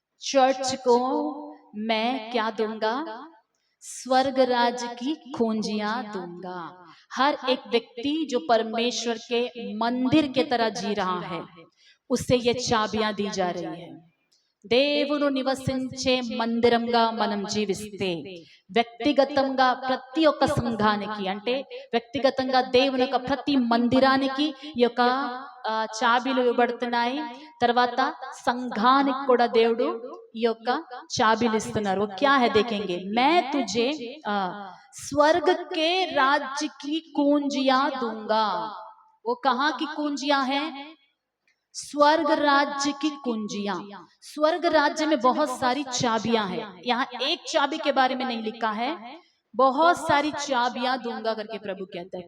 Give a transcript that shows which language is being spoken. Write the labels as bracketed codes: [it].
[hi] Church को मैं क्या दूंगा? स्वर्ग राज्य की कुंजियां दूंगा। हर एक व्यक्ति जो परमेश्वर के मंदिर के तरह जी रहा है उसे ये चाबियां दी जा रही है। [te] దేవుడు నివసించే మందిరంగా మనం జీవిస్తే వ్యక్తిగతంగా ప్రతి ఒక్క సంఘానికి, అంటే వ్యక్తిగతంగా దేవుని యొక్క ప్రతి మందిరానికి ఈ యొక్క చాబీలు ఇవ్వబడుతున్నాయి. తర్వాత సంఘానికి కూడా దేవుడు ఈ యొక్క చాబీలు ఇస్తున్నారు. [hi] वो क्या है देखेंगे। मैं तुझे स्वर्ग के राज्य की कुंजियां दूंगा। वो कहाँ की कुंजियां हैं? स्वर्ग राज्य की कुंजियां। स्वर्ग राज्य में बहुत सारी चाबियां हैं। यहाँ एक चाबी के बारे में नहीं लिखा है, बहुत सारी चाबियां दूंगा करके प्रभु कहता है।